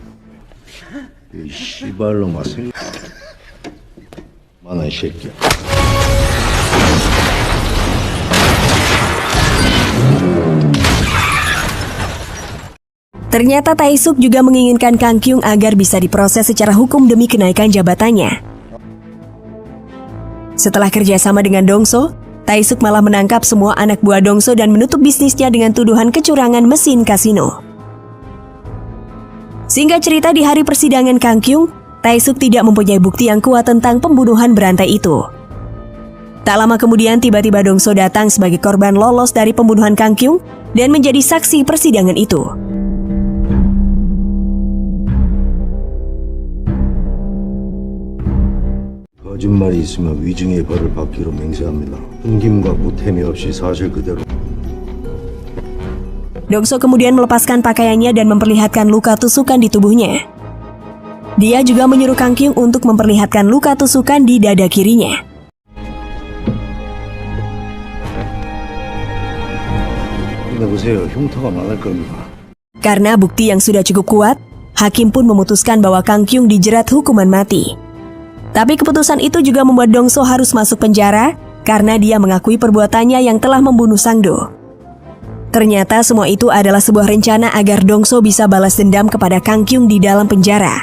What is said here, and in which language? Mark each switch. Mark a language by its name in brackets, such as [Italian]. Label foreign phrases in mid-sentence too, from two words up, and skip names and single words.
[Korean] 이 씨발놈아 생... 만화 이 새끼야. [Indonesian] Ternyata Taesuk juga menginginkan Kang Kyung agar bisa diproses secara hukum demi kenaikan jabatannya. Setelah kerjasama dengan Dongso, Taesuk malah menangkap semua anak buah Dongso dan menutup bisnisnya dengan tuduhan kecurangan mesin kasino. Singkat cerita, di hari persidangan Kang Kyung, Taesuk tidak mempunyai bukti yang kuat tentang pembunuhan berantai itu. Tak lama kemudian tiba-tiba Dongso datang sebagai korban lolos dari pembunuhan Kang Kyung dan menjadi saksi persidangan itu. [Korean] 거짓말이 있으면 위증의 벌을 받기로 맹세합니다. 숨김과 보탬이 없이 사실 그대로. [Indonesian] Dongso kemudian melepaskan pakaiannya dan memperlihatkan luka tusukan di tubuhnya. Dia juga menyuruh Kang Kyung untuk memperlihatkan luka tusukan di dada kirinya. [Korean] 보세요. 흉터가 많을 겁니다. [Indonesian] Karena bukti yang sudah cukup kuat, hakim pun memutuskan bahwa Kang Kyung dijerat hukuman mati. Tapi keputusan itu juga membuat Dongso harus masuk penjara karena dia mengakui perbuatannya yang telah membunuh Sang-do. Ternyata semua itu adalah sebuah rencana agar Dongso bisa balas dendam kepada Kang Kyung di dalam penjara.